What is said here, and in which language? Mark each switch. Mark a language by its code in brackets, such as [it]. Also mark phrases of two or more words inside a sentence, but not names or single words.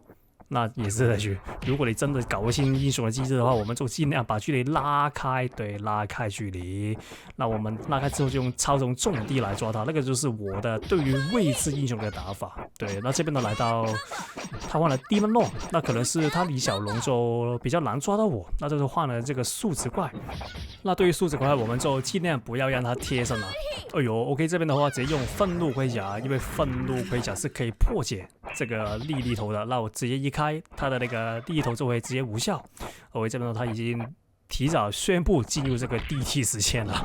[zh] 那也是的去，如果你真的搞不清英雄的機制的話，我們就盡量把距離拉開，对，拉開距離。那我們拉開之後就用操縱重地來抓他，那個就是我的對於位置英雄的打法。对，那這邊呢來到他換了 Demon Lord，那可能是他李小龍就比較難抓到我，那就是換了這個數值怪。那對於數值怪，我們就盡量不要讓他貼身了。哎呦 ，OK， 這邊的話直接用憤怒盔甲，因為憤怒盔甲是可以破解這個力頭的。那我直接一開，他的那個力頭就會直接無效。OK，這邊他已經提早宣布進入這個 DT 時間了。